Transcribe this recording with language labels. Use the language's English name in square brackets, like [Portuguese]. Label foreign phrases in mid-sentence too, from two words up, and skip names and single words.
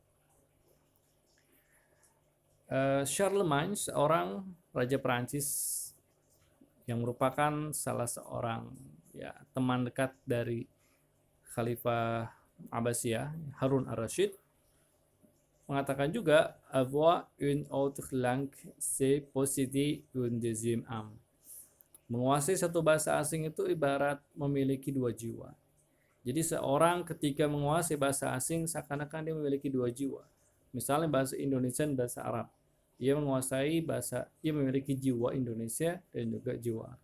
[Indonesian] Charlemagne, seorang raja Perancis yang merupakan salah seorang teman dekat dari Khalifah Abbasiyah, Harun ar-Rasyid, mengatakan juga [French] avoir une autre langue c'est posséder un deuxième âme. [Indonesian] Menguasai satu bahasa asing itu ibarat memiliki dua jiwa. Jadi seorang ketika menguasai bahasa asing seakan-akan dia memiliki dua jiwa. Misalnya bahasa Indonesia dan bahasa Arab. Ia memiliki jiwa Indonesia dan juga jiwa Arab.